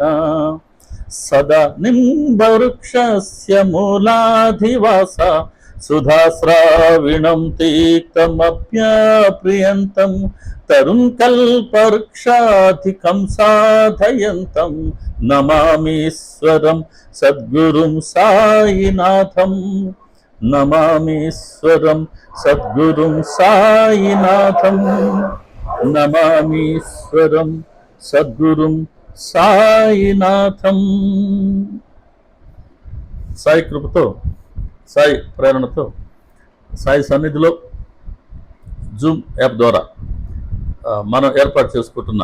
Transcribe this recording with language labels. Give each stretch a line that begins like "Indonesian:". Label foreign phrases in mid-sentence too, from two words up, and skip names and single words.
Sanskrit: सदा निम्बवृक्षस्य मूलाधिवासा सुधास्राविणं तीक्तमप्यप्रियन्तं तरुणकल्पवृक्षाधिकं साधयन्तं नमामीश्वरं सद्गुरुं साईनाथं। नमामीश्वरं सद्गुरुं साईनाथं। నమామీశ్వరం సద్గురుం సాయినాథం।
Telugu: సాయి కృపతో, సాయి ప్రేరణతో, సాయి సన్నిధిలో జూమ్ యాప్ ద్వారా మనం ఏర్పాటు చేసుకుంటున్న